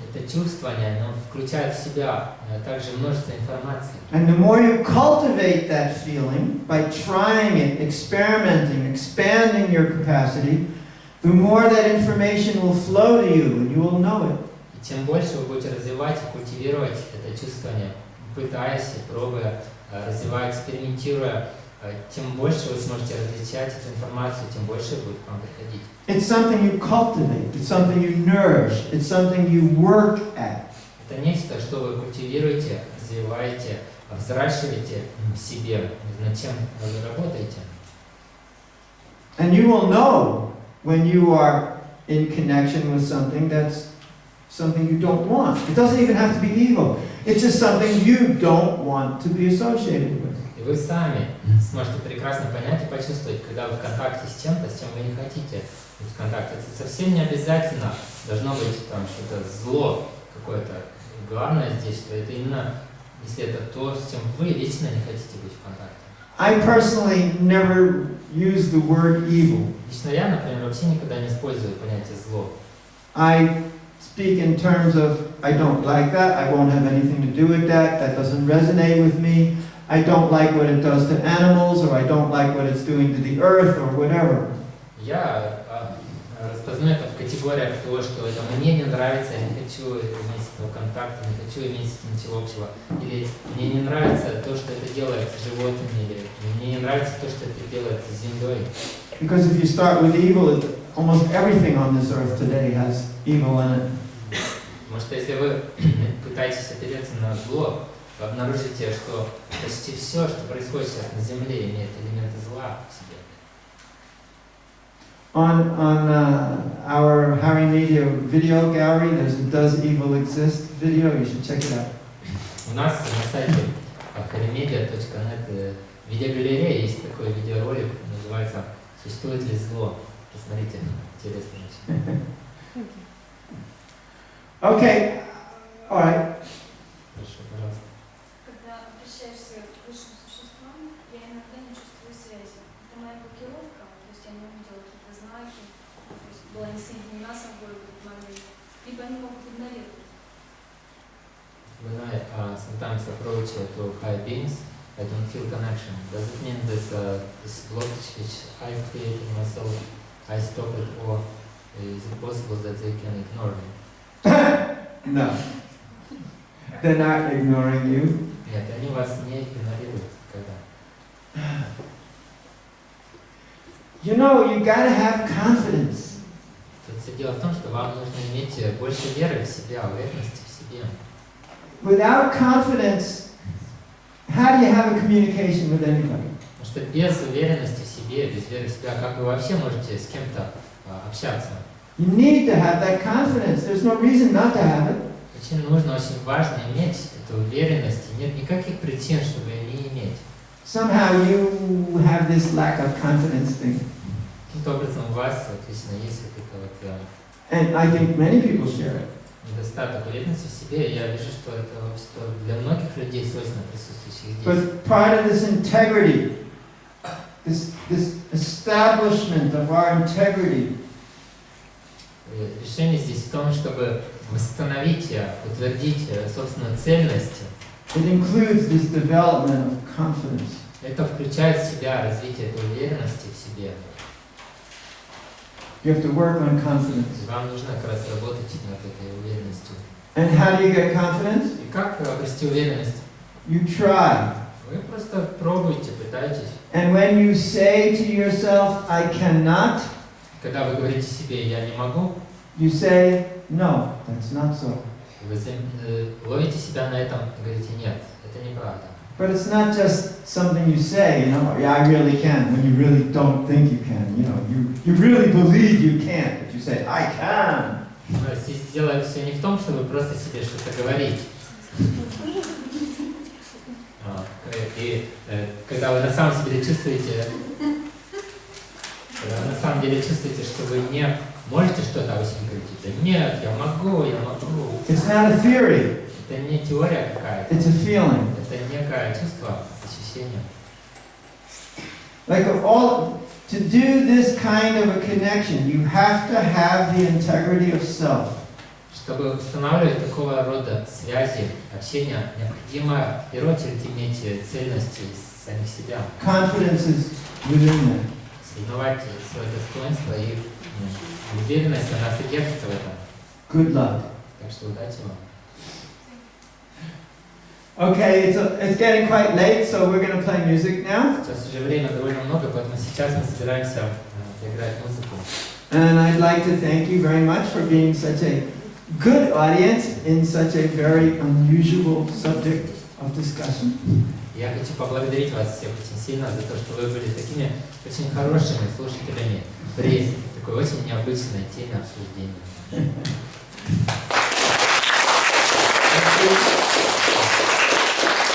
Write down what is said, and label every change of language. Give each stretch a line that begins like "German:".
Russian: Это чувствование, оно включает в себя также множество информации.
English: And the more you cultivate that feeling by trying it, experimenting, expanding your capacity, the more that information will flow to you and you will know it.
Russian: И чем больше вы будете развивать и культивировать это чувствование, пытаясь и пробуя, развивая, экспериментируя, тем больше вы сможете различать эту информацию, тем больше будет к вам приходить.
English: It's something you cultivate, it's something you nourish, it's something you work at.
Russian: Это нечто, что вы культивируете, развиваете, взращиваете в себе, над чем вы работаете.
English: And you will know when you are in connection with something that's something you don't want. It doesn't even have to be evil. It's just something you don't want to be associated with.
Russian: И вы сами сможете прекрасно понять и почувствовать, когда вы в контакте с чем-то, с чем вы не хотите быть в контакте. Это совсем не обязательно должно быть там что-то зло какое-то. Главное здесь, что это именно, если это то, с чем вы лично не хотите быть в контакте.
English: I personally never use the word evil.
Russian: Лично я, например, вообще никогда не использую понятие зло.
English: I speak in terms of, I don't like that, I won't have anything to do with that, that doesn't resonate with me, I don't like what it does to animals, or I don't like what it's doing to the earth, or whatever.
Russian: Я распознаю это в категориях того, что это мне не нравится, я не хочу иметь с этого контакта, не хочу иметь с этим ничего общего. Или мне не нравится то, что это делает с животными, или мне не нравится то, что это делает с землей.
English: Because if you start with evil, almost everything on this earth today has evil in it.
Russian: Потому что если вы пытаетесь опереться на зло, вы обнаружите, что почти все, что происходит сейчас на Земле, имеет элементы зла в себе.
English: On our Harry Media video gallery, there's a Does Evil Exist video. You should check it out.
Russian: У нас на сайте harrymedia.net видеогалерея есть такой видеоролик, называется «Существует ли зло?». Посмотрите, интересно очень.
English: Okay, all right.
Russian: Хорошо, пожалуйста. Когда обращаешься к высшим существам, я иногда не чувствую связи. Это моя блокировка, то есть я не увидела какие-то знаки, то есть была не соединена с собой в этот момент, либо они могут игнорировать.
English: When I sometimes approach to higher beings, I don't feel connection. Does it mean that this blockage which I created myself, I stop it, or is it possible that they can ignore me? No. They're not ignoring you.
Russian: Нет, они вас не игнорируют никогда.
English: You know, you gotta have confidence.
Russian: Тут все дело в том, что вам нужно иметь больше веры в себя, уверенности в себе.
English: Without confidence, how do you have a communication with anybody?
Russian: Потому что без уверенности в себе, без веры в себя, как вы вообще можете с кем-то общаться?
English: You need to have that confidence. There's no reason not to have it.
Russian: Очень нужно, очень важно иметь эту уверенность, и нет никаких причин, чтобы ее не иметь.
English: Somehow you have this lack of confidence thing.
Russian: Каким-то образом у вас отлично есть вот это вот
English: And I think many people share it.
Russian: недостаток уверенности в себе, и я вижу, что это что для многих людей свойственно присутствующих здесь.
English: But part of this integrity, this establishment of our integrity,
Russian: Решение здесь в том, чтобы восстановить, утвердить собственную цельность.
English: it includes this development of confidence.
Russian: Это включает в себя развитие этой уверенности в себе.
English: You have to work on confidence.
Russian: Вам нужно как раз работать над этой уверенностью.
English: And how do you get confidence?
Russian: И как обрести уверенность?
English: You try.
Russian: Вы просто пробуете, пытаетесь.
English: And when you say to yourself, I cannot,
Russian: Когда вы говорите себе «я не могу»,
English: you say, no, that's not so.
Russian: вы ловите себя на этом и говорите «нет, это неправда».
English: But it's not just something you say, you know, yeah, I really can, when you really don't think you can. You know, you really believe you can't, but you say, I can.
Russian: Здесь дело все не в том, что вы просто себе что-то говорите. И когда вы на самом деле чувствуете, что вы не можете что-то, а вы себе говорите, нет, я могу.
English: It's not a theory,
Russian: Это не теория какая-то,
English: it's a feeling.
Russian: это некое чувство, ощущение.
English: Like To do this kind of a connection, you have to have the integrity of self.
Russian: Чтобы устанавливать такого рода связи, общения, необходимо в первую очередь иметь цельность из самих себя,
English: Confidence is within them.
Russian: сознавать свое достоинство и уверенность, она содержится в этом.
English: Good luck.
Russian: Так что удачи вам.
English: Okay, it's getting quite late, so we're going to play music now.
Russian: Сейчас уже время довольно много, поэтому сейчас мы собираемся поиграть музыку.
English: And I'd like to thank you very much for being such a good audience in such a very unusual subject of discussion.
Russian: Я хочу поблагодарить вас всех очень сильно за то, что вы были такими очень хорошими слушателями при такой очень необычной теме обсуждения.